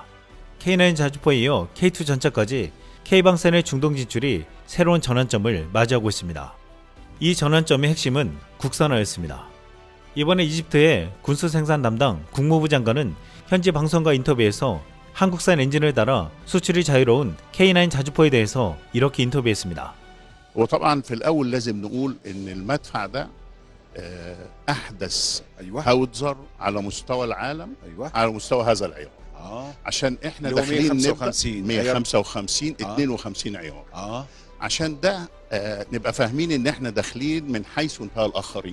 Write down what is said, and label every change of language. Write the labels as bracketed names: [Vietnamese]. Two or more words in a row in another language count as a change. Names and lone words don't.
[Korean] K9 자주포에 이어 K2 전차까지 K방산의 중동 진출이 새로운 전환점을 맞이하고 있습니다. 이 전환점의 핵심은 국산화였습니다. 이번에 이집트의 군수 생산 담당 국무부 장관은 현지 방송과 인터뷰에서 한국산 엔진을 달아 수출이 자유로운 K9 자주포에 대해서 이렇게 인터뷰했습니다. [Arabic] وطبعا في الأول لازم نقول إن المدفع ده أحدث هاوتزر على مستوى العالم على مستوى هذا العيار. عشان احنا داخلين 155 52 عيار. عشان ده نبقى فاهمين ان احنا داخلين من حيث انتهى الاخرين.